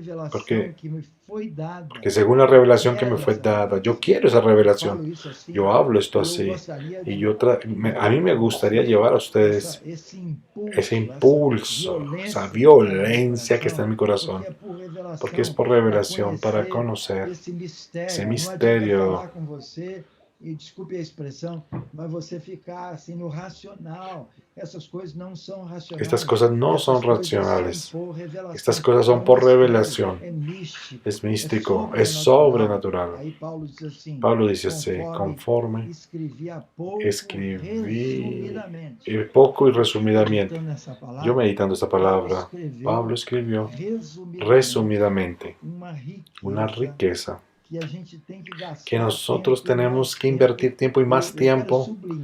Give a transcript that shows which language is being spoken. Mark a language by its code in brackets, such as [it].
[es] Porque según la revelación que me fue dada, yo quiero esa revelación. Yo hablo esto así. Y a mí me gustaría llevar a ustedes ese impulso, esa violencia que está en mi corazón. Porque es por revelación, para conocer ese misterio. [pt] E desculpe a expressão, mas você ficar assim no racional. Essas coisas não são racionais. [es] Estas cosas no son racionales. Estas cosas son por revelación. Es místico, es sobrenatural. Pablo dice así, conforme escribí poco y resumidamente. Yo meditando esta palabra, Pablo escribió resumidamente una riqueza que nosotros tenemos que invertir tiempo y más tiempo.